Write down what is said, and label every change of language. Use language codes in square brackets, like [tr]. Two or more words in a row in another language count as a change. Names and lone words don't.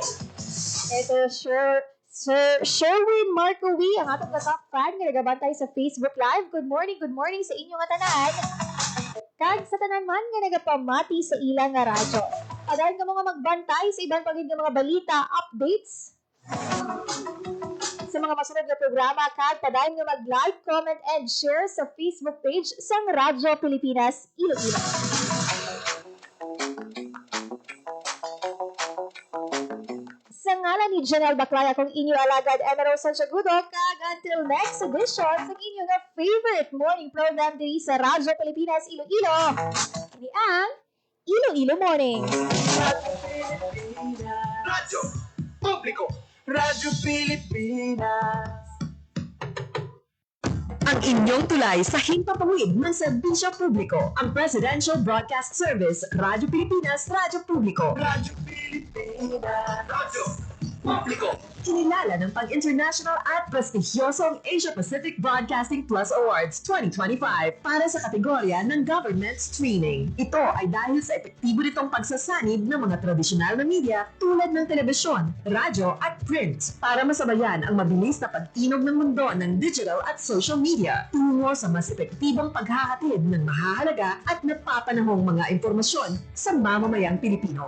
[hil] Ito, Sir Sherwin Marcowi, ang atong top fan nga nagabantay sa Facebook Live. [en] Good morning [hil] sa inyo nga tanan. Kag sa tanan man nga nagapamati sa ilang nga radyo. Padayon ka mga magbantay sa ibang pagid nga mga balita, updates, sa mga masunod na programa, kag padayon nga mag- [en] like, comment, and share [hil] sa Facebook page sang Radyo Pilipinas Iloilo. Sa ngalan ni General Baclaya, kung inyo alagad Emerald Santiagudo, kag [en] until next edition [hil] sa inyo nga favorite morning program diri sa Radyo Pilipinas Iloilo. Kini ang Iloilo Morning. [tl] Radyo Publiko. Radyo Pilipinas. Ang inyong tulay sa himpapawid ng serbisyo publiko, ang Presidential Broadcast Service, Radyo Pilipinas, Radyo Publiko. Radyo Pilipinas. Radyo Publiko. Kinilala ng pang-international at prestigyosong Asia Pacific Broadcasting Plus Awards 2025 para sa kategorya ng Government Streaming. Ito ay dahil sa epektibo nitong pagsasanib ng mga tradisyonal na media tulad ng telebisyon, radyo at print para masabayan ang mabilis na pagtinog ng mundo ng digital at social media tungo sa mas epektibong paghahatid ng mahahalaga at napapanahong mga impormasyon sa mamamayang Pilipino.